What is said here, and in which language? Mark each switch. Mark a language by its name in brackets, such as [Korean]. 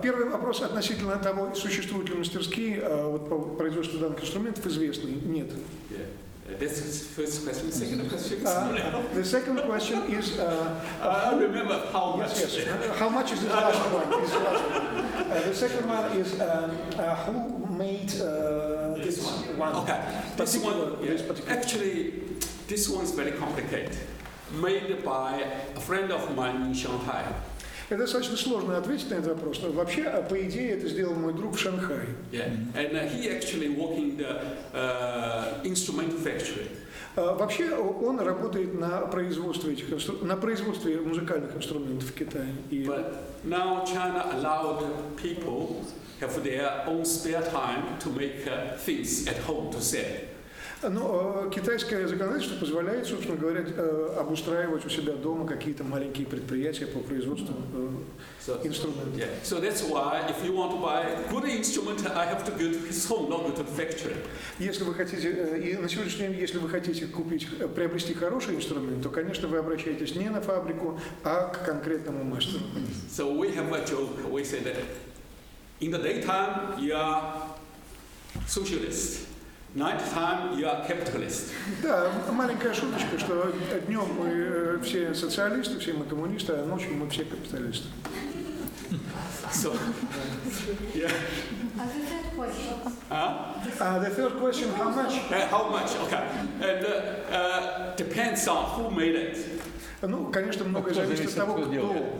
[Russian] Первый вопрос относительно того, существуют ли мастерские вот, по производству данных инструментов, известный? Нет. [English] Yeah. That's the first question. Second question is The second question is... I remember how much. Yes. How much is the last one? The second one is who made this one? Okay. This one, this particular. actually, this one is very complicated. Made by a friend of mine in Shanghai. [Russian] Это достаточно сложно ответить на этот вопрос. Но вообще, по идее, это сделал мой друг в Шанхае. [English] Yeah, and he actually working the instrument factory. [Russian] Вообще, он работает на производстве музыкальных инструментов в Китае. [English] But now China allowed people have their own spare time to make things at home to sell. [Russian] Но китайское законодательство позволяет, собственно говоря, обустраивать у себя дома какие-то маленькие предприятия по производству инструментов. [English] Yeah. So that's why if you want to buy a good instrument, I have to go to his home, not go to the factory. [Russian] Если вы хотите, и на сегодняшний день, если вы хотите приобрести хороший инструмент, то, конечно, вы обращаетесь не на фабрику, а к конкретному мастеру. [English] So we have a joke. We say that in the daytime you are socialist. Night time you are capitalist. [Russian] Да, маленькая шуточка, что днем мы все социалисты, все мы коммунисты, а ночью мы все капиталисты. [English] So, yeah. The third question. The third question, how much? How much? Okay. And depends on who made it. [Russian] Ну, конечно, многое зависит от того, кто делал.